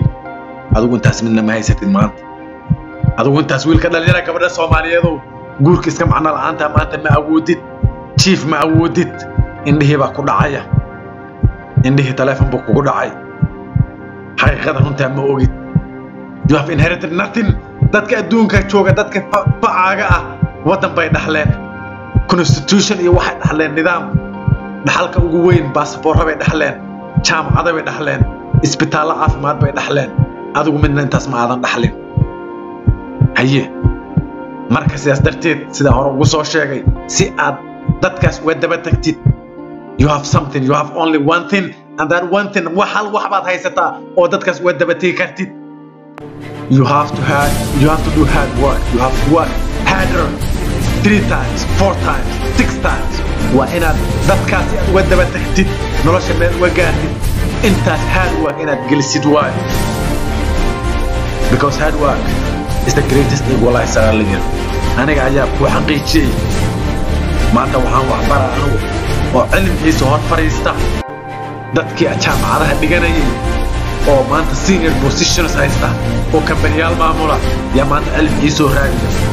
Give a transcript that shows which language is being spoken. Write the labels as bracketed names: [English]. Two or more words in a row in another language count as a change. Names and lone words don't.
[Somali] adigu intaas midna ma haysatid maanta. adigu intaas wiilka dhalinyarada gabadha Soomaaliyeedu guurka iska macno la'aanta maanta ma awoodid. chief ma awoodid. indhihii baa ku dhacaya. indhihii telefoon buu kugu dhacay. xaqiiqada runtaa ma ogid. [English] You have inherited nothing. [Somali] dadka adduunka jooga dadka facaaga ah wadan bay dhaxleen. constitution iyo waxay dhaxleen nidaam. dhaxalka ugu weyn baasaboorka bay dhaxleen. jaamacada bay dhaxleen. isbitaallo caafimaad bay dhaxleen. adigu midna intaas ma aadan dhaxlin. haye marka sidaas darteed sida hore ugu soo sheegay si aad dadkaas uga daba tagtid [English] you have something, you have only one thing, and that one thing [Somali] wax baad haysataa oo dadkaas uga daba tagi kartid. [English] You have to do hard work. You have to work harder 3 times, 4 times, 6 times. [Somali] Waa inaad dadkaasi aad uga daba tagtid nolosha meel uga gaartid. intaas [English] hard work [Somali] inaad gelisid waay. [English] Because hard work is the greatest equalizer. [Somali] aniga ayaa ku xaqiijiyay maanta waxaan wax baraa anigu oo cilmigiisa hor fariista dadkii jaamacadaha dhiganayay oo maanta [English] senior positions [Somali] haysta oo kambaniyal maamula yaa maanta cilmigiisa raadiya.